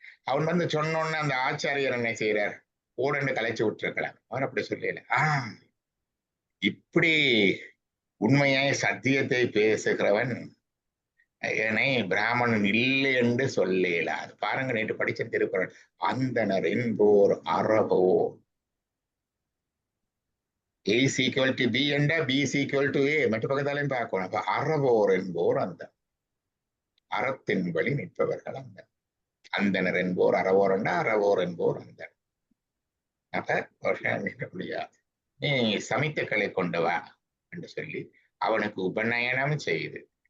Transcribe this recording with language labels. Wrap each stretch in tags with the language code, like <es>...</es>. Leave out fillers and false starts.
<ta>அவன் வந்து சொன்னோன்னு அந்த ஆச்சாரியர் என்ன செய்யறார், ஓடன்னு கலைச்சு விட்டுருக்கலாம். அவர் அப்படி சொல்லல. இப்படி உண்மையாய் சத்தியத்தை பேசுகிறவன் என்னை பிராமணன் இல்லை என்று சொல்லல. அது பாருங்க, நேற்று படிச்ச திருக்குறள், அந்தனர் என்போர் அறவோ.</ta> <en>A is equal to B and B is equal to A.</en> <ta>மற்ற பக்கத்தாலையும் பார்க்கணும். அப்ப அறவோர் என்போர் அந்த அறத்தின் வழி நிற்பவர்கள் அந்த அந்தனர் என்போர் அறவோர் என்றா அறவோர் என்போர் அந்த. அப்ப நிற்க முடியாது. நீ சமித்துக்களை கொண்டு வா என்று சொல்லி அவனுக்கு உபநயனம் செய்யுது.</ta>